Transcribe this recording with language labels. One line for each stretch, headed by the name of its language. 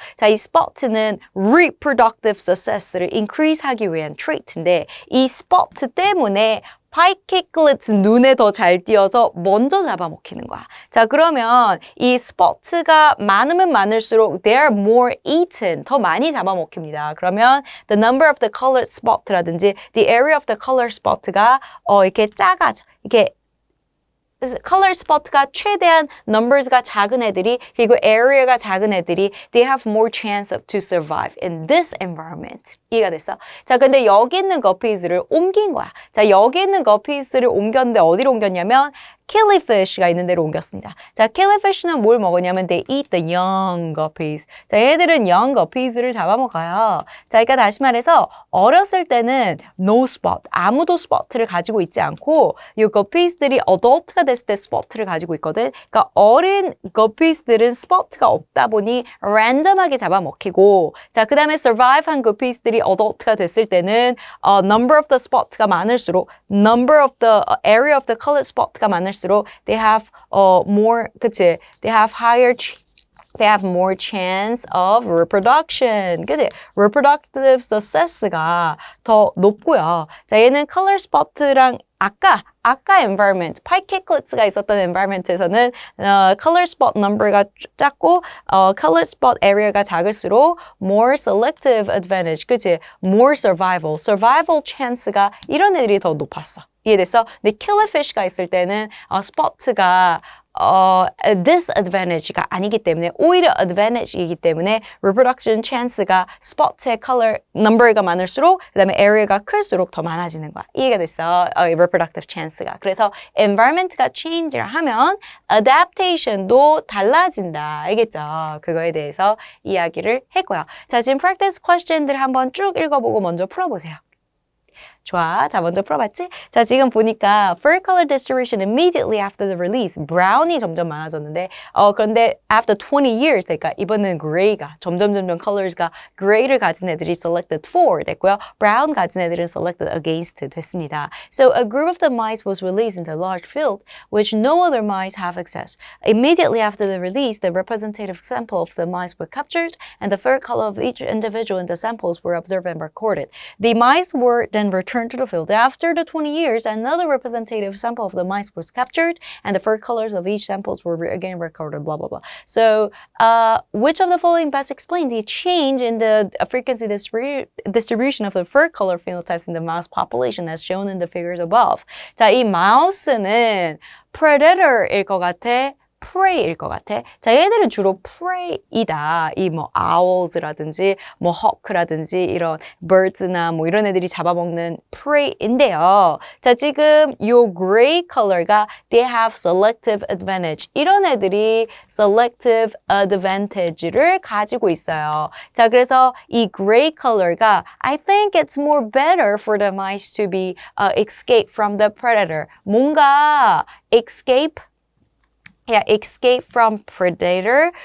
Korean: 자, 이 spot는 reproductive success를 increase 하기 위한 trait인데 이 spot 때문에 pike cichlids 눈에 더 잘 띄어서 먼저 잡아먹히는 거야. 자, 그러면 이 spot가 많으면 많을수록
English: they're more eaten,
Korean: 더 많이 잡아먹힙니다. 그러면 the number of the colored spot라든지 the area of the colored spot가 이렇게 작아져. 이렇게 color spot가 최대한 numbers가 작은 애들이 그리고 area가 작은 애들이
English: they have more chance to survive in this environment.
Korean: 이해가 됐어? 자, 근데 여기 있는 guppies를 옮긴 거야. 자, 여기 있는 guppies를 옮겼는데 어디로 옮겼냐면 killifish가 있는 데로 옮겼습니다. 자, killifish는 뭘 먹었냐면
English: they eat the young guppies.
Korean: 자, 얘들은 young guppies를 잡아먹어요. 자, 그러니까 다시 말해서 어렸을 때는 no spot, 아무도 spot를 가지고 있지 않고 이 guppies들이 adult가 됐을 때 spot를 가지고 있거든. 그러니까 어린 guppies들은 spot가 없다 보니 random하게 잡아먹히고 자, 그 다음에 survive한 guppies들이 adult가 됐을 때는 number of the spot가 많을수록 number of the area of the colored spot가 많을수록
English: they have more,
Korean: 그치?
English: They have more chance of reproduction.
Korean: 그치? reproductive success가 더 높고요. 자, 얘는 color spot랑 아까 environment, pike cichlids가 있었던 environment에서는 color spot number가 작고 color spot area가 작을수록 more selective advantage, 그치? more survival chance가 이런 애들이 더 높았어. 이해됐어? 근데 killlifish가 있을 때는 spot가 disadvantage가 아니기 때문에 오히려 advantage이기 때문에 reproduction chance가 spot의 color number가 많을수록 그 다음에 area가 클수록 더 많아지는 거야. 이해가 됐어? reproductive chance가. 그래서 environment가 change를 하면 adaptation도 달라진다. 알겠죠? 그거에 대해서 이야기를 했고요. 자, 지금 practice question들 한번 쭉 읽어보고 먼저 풀어보세요. 좋아. 자, 먼저 풀어봤지? 자, 지금 보니까 fur color distribution immediately after the release. brown이 점점 많아졌는데 그런데 after 20 years 그러니까 이번에는 gray가 점점 colors가 gray를 가진 애들이 selected for 됐고요. brown 가진 애들은 selected against 됐습니다.
English: So a group of the mice was released into a large field which no other mice have access. Immediately after the release, the representative sample of the mice were captured and the fur color of each individual in the samples were observed and recorded. The mice were then then returned to the field. After the 20 years, another representative sample of the mice was captured, and the fur colors of each samples were again recorded, blah, blah, blah. So, which of the following best explain the change in the frequency distribution of the fur color phenotypes in the mouse population as shown in the figures above?
Korean: 자, 이 마우스는 predator일 것 같아? prey일 것 같아. 자, 얘들은 주로 prey이다. 이 뭐 owls라든지 뭐 hawk라든지 이런 birds나 뭐 이런 애들이 잡아먹는 prey인데요. 자, 지금 요 gray color가
English: they have selective advantage.
Korean: 이런 애들이 selective advantage를 가지고 있어요.
English: 자, 그래서 이 gray color가 I think it's more better for the mice to be escape from the predator.
Korean: 뭔가 escape from predator.